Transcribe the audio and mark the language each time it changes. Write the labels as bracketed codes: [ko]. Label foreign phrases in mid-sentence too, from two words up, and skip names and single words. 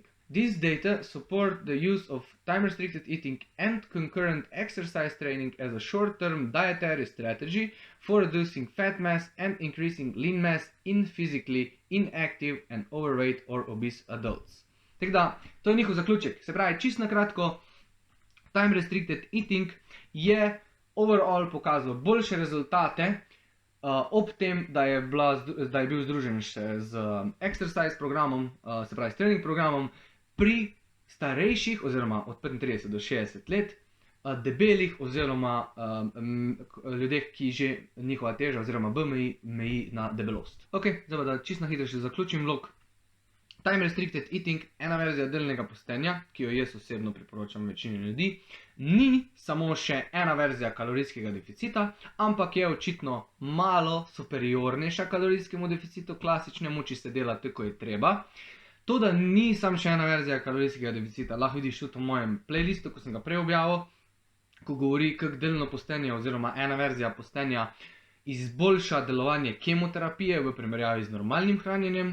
[en] These data support the use of time-restricted eating and concurrent exercise training as a short-term dietary strategy for reducing fat mass and increasing lean mass in physically inactive and overweight or obese adults. [sl] Tako da, to je njihov zaključek. Se pravi, čisto na kratko, [en] time-restricted eating [sl] je overall pokazal boljše rezultate ob tem, da je bil združen še z exercise programom, se pravi s trening programom, pri starejših oziroma od 35 do 60 let, debelih oziroma ljudeh, ki že njihova teža oziroma BMI meji na debelost. Ok, zdaj pa da čisto na hitro še zaključim vlog. [en] Time restricted eating, [sl] ena verzija delnega postenja, ki jo jaz osebno priporočam večini ljudi, ni samo še ena verzija kalorijskega deficita, ampak je očitno malo superiornejša kalorijskemu deficitu klasičnemu, če se dela tako je treba. To, da ni samo še ena verzija kalorijskega deficita, lahko vidiš tudi v mojem playlistu, ko sem ga prej objavil, ko govori, kako delno postenje oziroma ena verzija postenja izboljša delovanje kemoterapije v primerjavi z normalnim hranjenjem.